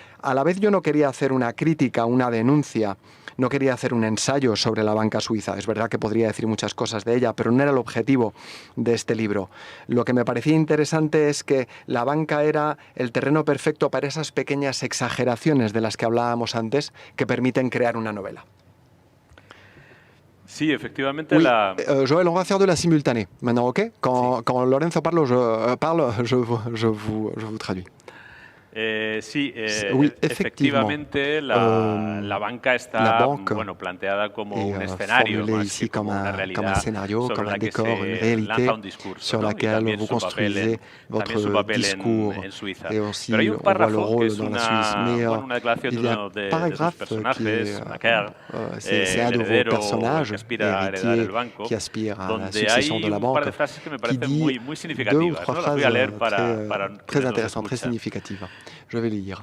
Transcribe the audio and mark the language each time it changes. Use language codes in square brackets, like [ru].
[es] A la vez yo no quería hacer una crítica, una denuncia, no quería hacer un ensayo sobre la banca suiza. Es verdad que podría decir muchas cosas de ella, pero no era el objetivo de este libro. Lo que me parecía interesante es que la banca era el terreno perfecto para esas pequeñas exageraciones de las que hablábamos antes, que permiten crear una novela. Sí, efectivamente. [fr] Oui, Joël, on va faire de la simultanée maintenant, ok? Quand Lorenzo parle, je vous traduis. [es] Sí, [fr] oui, [es] efectivamente la banca está planteada como un escenario, más que como una realidad sobre la que se lanza un discurso, ¿no? Y también su papel en Suiza. Pero hay un párrafo que es una declaración de uno de sus personajes, Macaire, el heredero que aspira a heredar el banco, donde hay un par de frases que me parecen muy significativas, ¿no? Las voy a leer para [fr] très intéressantes, très significativas. Je vais lire.